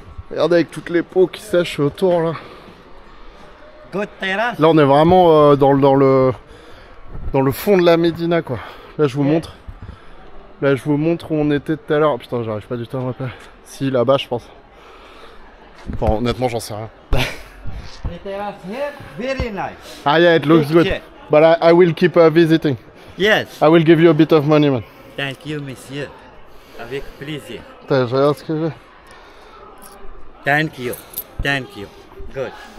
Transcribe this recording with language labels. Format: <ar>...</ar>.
<fr>Regardez avec toutes les pots qui sèchent autour là.</fr> <en>Good terrasse.</en> <fr>Là on est vraiment dans le fond de la Médina quoi. Là je vous montre. Là je vous montre où on était tout à l'heure. Putain j'arrive pas du tout à me rappeler. Si là-bas je pense. Enfin honnêtement j'en sais rien.</fr> <en>The terrace here, very nice. Ah yeah, it looks good. Yeah. But I will keep visiting. Yes. I will give you a bit of money man. Thank you,</en> <fr>monsieur. Avec plaisir. Putain, je regarde ce que j'ai.</fr> <en>Thank you. Thank you. Good.</en>